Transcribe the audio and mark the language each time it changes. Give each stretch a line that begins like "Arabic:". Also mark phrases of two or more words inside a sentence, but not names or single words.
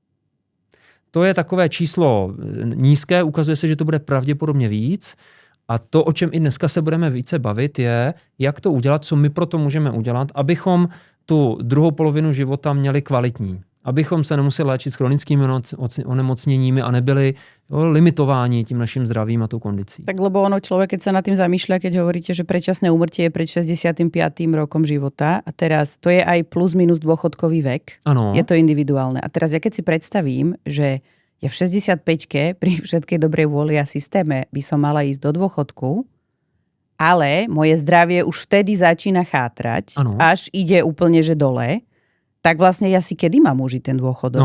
Czech: To je takové číslo nízké, ukazuje se, že to bude pravděpodobně víc. A to, o čem i dneska se budeme více bavit, je, jak to udělat, co my pro to můžeme udělat, abychom tu druhou polovinu života měli kvalitní. Abychom se nemuseli léčit s chronickými onemocněními a nebyli limitováni tím naším zdravím a tou kondicí.
Slovak: Tak lebo ono človek, keď sa nad tým zamýšľa, keď hovoríte, že predčasné úmrtie je pred 65. rokom života a teraz to je aj plus minus dôchodkový vek.
Czech: Ano.
Slovak: Je to individuálne. A teraz ja keď si predstavím, že ja v 65-ke pri všetkej dobrej vôli a systéme by som mala ísť do dôchodku, ale moje zdravie už vtedy začína chátrať, až ide úplne, že dole, tak vlastne ja si kedy mám užiť ten dôchodok?